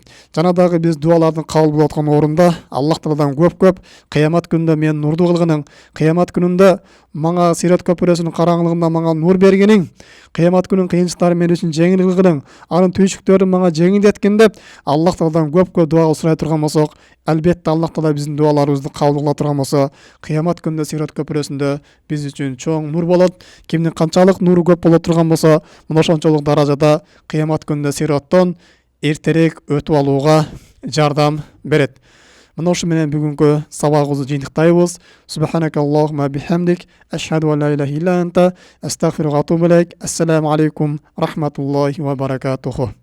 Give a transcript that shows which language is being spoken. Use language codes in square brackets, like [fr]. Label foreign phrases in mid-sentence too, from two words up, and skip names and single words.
[ky] Жана дагы биз дуалардын кабыл болуп аткан орунда Аллах Тааладан көп кыямат күнүндө мен нурдуу кылгының, кыямат күнүндө мага Сират көпүрөсүнүн караңгылыгында мага нур бергениң, кыямат күнүнүн кыйынчылыктары мен үчүн жеңил кылгының, анын түйшүктөрүн мага жеңилдеткин деп Аллах Тааладан көп дуа сурай турган болсок, албетте Аллах Таала биздин дуаларыбызды кабыл кыла турган болсо, кыямат күнүндө Сират көпүрөсүндө биз үчүн чоң нур болот. Кимдин канчалык нуру көп боло турган болсо, мына ошончолук даражада кыямат күнүндө Сираттан эртерээк өтүп алууга жардам берет. Мына ушу менен бүгүнкү сабагыбызды жыйынтыктайбыз. [ar] سبحانك اللهم بحمدك، أشهد أن لا إله إلا أنت، أستغفرك وأتوب إليك. السلام عليكم رحمة الله وبركاته.